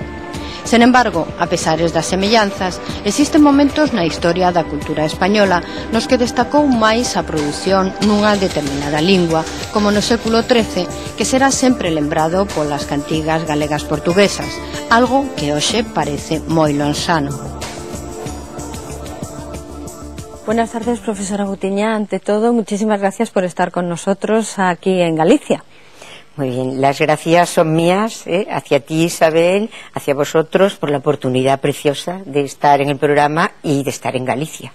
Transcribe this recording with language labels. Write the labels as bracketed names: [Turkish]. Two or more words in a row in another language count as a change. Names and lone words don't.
[Galician] Sen embargo, a pesares das semellanzas, existen momentos na historia da cultura española nos que destacou máis a produción nunha determinada lingua, como no século XIII, que será sempre lembrado polas cantigas galegas portuguesas, algo que hoxe parece moi lonxano. [Spanish] Buenas tardes, profesora Butiñá. Ante todo, muchísimas gracias por estar con nosotros aquí en Galicia. Muy bien, las gracias son mías, hacia ti, Isabel, hacia vosotros, por la oportunidad preciosa de estar en el programa y de estar en Galicia.